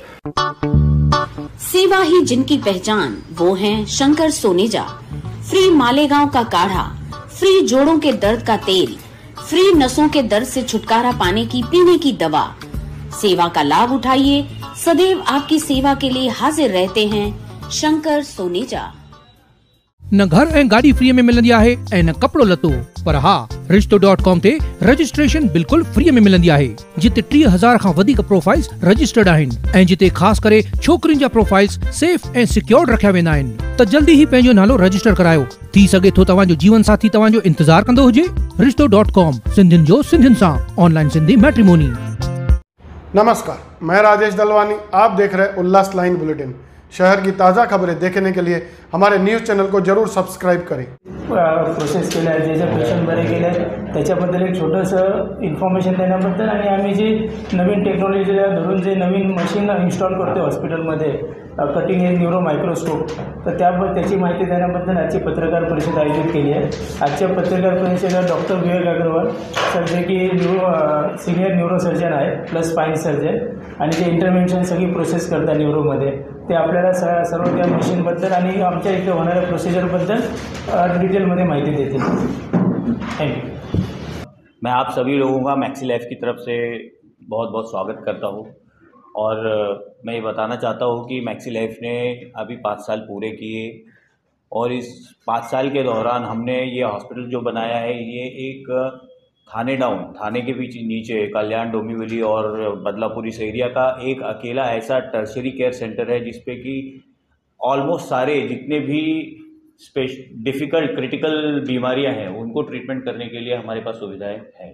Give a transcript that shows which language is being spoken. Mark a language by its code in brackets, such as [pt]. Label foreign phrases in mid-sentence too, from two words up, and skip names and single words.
[hi] सेवा ही जिनकी पहचान, वो हैं शंकर सोनेजा। फ्री मालेगांव का काढ़ा, फ्री जोड़ों के दर्द का तेल, फ्री नसों के दर्द से छुटकारा पाने की पीने की दवा। सेवा का लाभ उठाइए, सदैव आपकी सेवा के लिए हाजिर रहते हैं शंकर सोनेजा। [sd] न घर ऐं गाड़ी फ्री में मिलंदी आहे ऐं न कपड़ो लतो, पर हा रिश्तो.com ते रजिस्ट्रेशन बिल्कुल फ्री में मिलंदी आहे, जिते 3000 खां वधीक प्रोफाइल्स रजिस्टर्ड आहिनि ऐं जिते ख़ास करे छोकरियुनि जा प्रोफाइल्स सेफ ऐं सिक्योर्ड रखिया वेंदा आहिनि। त जल्दी ही पंहिंजो नालो रजिस्टर करायो। थी सघे थो तव्हांजो जीवन साथी तव्हांजो इंतजार कंदो हुजे। रिश्तो.com, सिंधियुनि जो सिंधियुनि सां, ऑनलाइन सिंधी मैट्रिमोनी। [hi] नमस्कार, मैं राजेश दलवानी, आप देख रहे उल्लास लाइन बुलेटिन। शहर की ताज़ा खबरें देखने के लिए हमारे [en] news channel [hi] को जरूर सबस्क्राईब करें। [mr] प्रोसेस केलं आहे, जे पेशंट बरे केले आहेत त्याच्याबद्दल एक छोटंसं इन्फॉर्मेशन देण्याबद्दल आणि आम्ही जी नवीन टेक्नॉलॉजीला धरून जे नवीन मशीन इन्स्टॉल करतो हॉस्पिटलमध्ये, [en] cutting edge neuro microscope, [mr] तर त्याची माहिती देण्याबद्दल आजची पत्रकार परिषद आयोजित केली आहे। आजच्या पत्रकार परिषदेला डॉक्टर विवेक अग्रवाल सर, जे की [en] senior neurosurgeon [mr] आहे [en] plus spine surgeon, [mr] आणि जे इंटरव्हेन्शन सगळी प्रोसेस करतात न्यूरोमध्ये, ते आपल्याला सर्व त्या मशीनबद्दल आणि आमच्या इथे होणाऱ्या प्रोसिजरबद्दल डिटेलमध्ये माहिती देतील। [en] thank you. [hi] मैं आप सभी लोगों का मैक्सी लाइफ की तरफ से बहुत बहुत स्वागत करता हूँ और मैं ये बताना चाहता हूँ कि मैक्सी लाइफ ने अभी 5 साल पूरे किए और इस 5 साल के दौरान हमने ये हॉस्पिटल जो बनाया है, ये एक थाने के पीछे नीचे कल्याण, डोंबिवली और बदलापुर इस एरिया का एक अकेला ऐसा [en] tertiary care centre [hi] है जिसपे कि ऑलमोस्ट सारे जितने भी [en] difficult critical [hi] बीमारियां हैं उनको ट्रीटमेंट करने के लिए हमारे पास सुविधाएं हैं।